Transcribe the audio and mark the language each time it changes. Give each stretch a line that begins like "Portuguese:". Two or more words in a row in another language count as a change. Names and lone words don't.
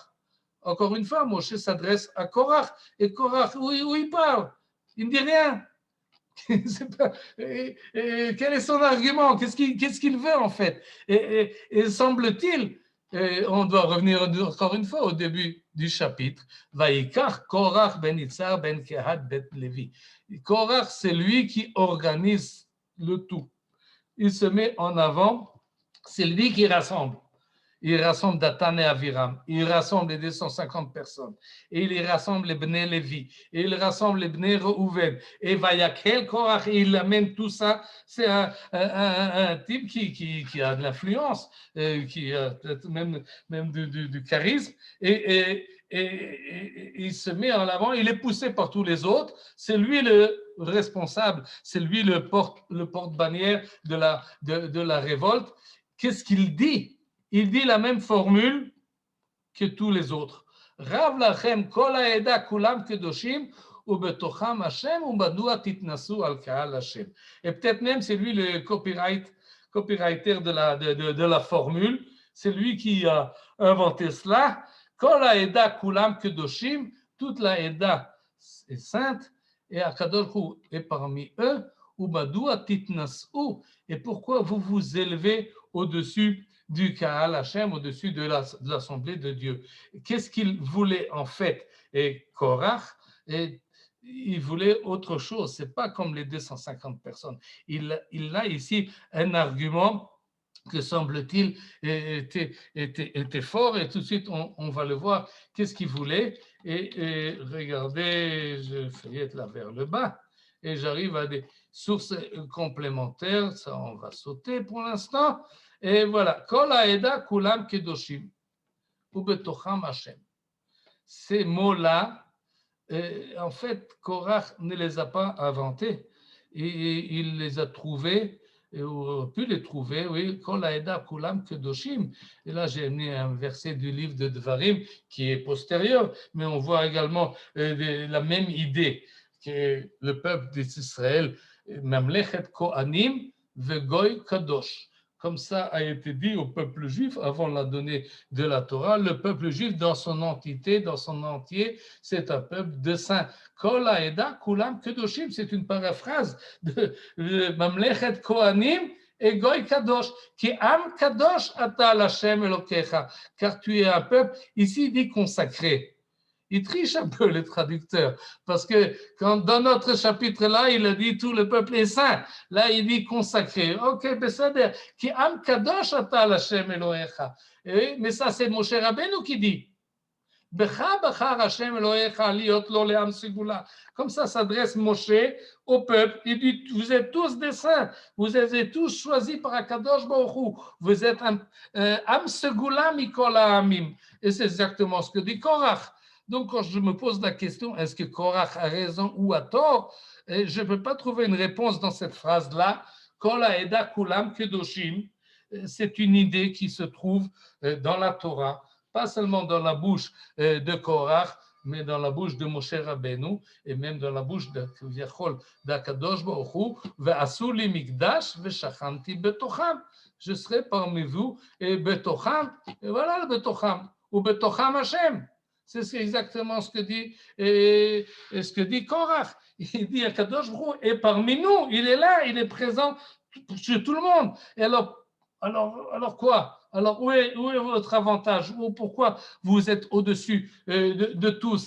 French: Encore une fois, Moshe s'adresse à Korach. Et Korach, où il parle? Il ne dit rien. Quel est son argument? Qu'est-ce qu'il veut en fait? Et semble-t-il, on doit revenir encore une fois au début du chapitre.
Hebrew: ויקח קרח בן יצהר בן קהת בן לוי.
French: Korach, c'est lui qui organise le tout. Il se met en avant, c'est lui qui rassemble. Il rassemble Datan et Aviram, il rassemble les 250 personnes, et il rassemble les Bnei Lévi, et il rassemble les Bnei Reuven, et
Hebrew: ויקהל קרח,
French: et il amène tout ça. C'est un type qui a de l'influence, qui a peut-être même du charisme, et il se met en avant, il est poussé par tous les autres, c'est lui le responsable, c'est lui le porte-bannière de la révolte. Qu'est-ce qu'il dit? Il dit la même formule que tous les autres.
Hebrew: רב לכם כל העדה כלם קדשים ובתוכם השם ומדוע תתנשאו על קהל השם.
French: Et peut-être même c'est lui le copywriter de la formule. C'est lui qui a inventé cela.
Hebrew: כל העדה כלם קדשים,
French: toute la Eda est sainte et
Hebrew: הקדוש הוא
French: est parmi eux.
Hebrew: ומדוע תתנשאו.
French: Et pourquoi vous vous élevez au-dessus du
Hebrew: קהל השם,
French: au-dessus de l'Assemblée de Dieu? Qu'est-ce qu'il voulait en fait? Et Korach, il voulait autre chose. Ce n'est pas comme les 250 personnes. Il a ici un argument que semble-t-il était fort, et tout de suite on va le voir, qu'est-ce qu'il voulait. Et regardez, je feuillette là vers le bas, et j'arrive à des sources complémentaires, ça on va sauter pour l'instant, et voilà,
Hebrew: כל העדה כלם קדשים ובתוכם השם.
French: Ces mots-là, en fait, Korach ne les a pas inventés, et il les a trouvés, et on a pu les trouver, oui,
Hebrew: כל העדה כלם קדשים.
French: Et là, j'ai mis un verset du livre de Devarim qui est postérieur, mais on voit également la même idée, que le peuple d'Israël,
Hebrew: ממלכת כהנים וגוי קדוש.
French: Comme ça a été dit au peuple juif avant la donnée de la Torah, le peuple juif dans son entité, dans son entier, c'est un peuple de saints.
Hebrew: כל העדה כלם קדשים,
French: c'est une paraphrase de
Hebrew: ממלכת כהנים
French: et
Hebrew: גוי קדוש,
French: qui
Hebrew: עם קדוש אתה להשם אלוקיך,
French: car tu es un peuple, ici il dit consacré. Il triche un peu le traducteur, parce que quand dans notre chapitre-là, il a dit tout le peuple est saint. Là, il dit consacré. Ok, c'est-à-dire, qui
Hebrew: עם קדוש אתה להשם אלהיך.
French: Mais ça, c'est Moshe Rabbeinu qui dit. Comme ça s'adresse Moshe au peuple. Il dit, vous êtes tous des saints, vous êtes tous choisis par
Hebrew: הקדוש ברוך הוא.
French: Vous êtes
Hebrew: עם סגולה מכל העמים.
French: Et c'est exactement ce que dit Korach. Donc, quand je me pose la question, est-ce que Korach a raison ou a tort, je ne peux pas trouver une réponse dans cette phrase-là.
Hebrew: כל העדה כלם קדשים,
French: c'est une idée qui se trouve dans la Torah, pas seulement dans la bouche de Korach, mais dans la bouche de Moshe Rabbeinu, et même dans la bouche d'
Hebrew: הקדוש ברוך הוא, ועשו לי מקדש ושכנתי בתוכם.
French: Je serai parmi vous, et betocham, et voilà le betocham, ou
Hebrew: בתוכם השם.
French: C'est exactement ce que dit Korach. Il dit
Hebrew: הקדוש ברוך הוא
French: est parmi nous, il est là, il est présent sur tout le monde. Et alors quoi? Alors où est votre avantage? Ou pourquoi vous êtes au-dessus de tous?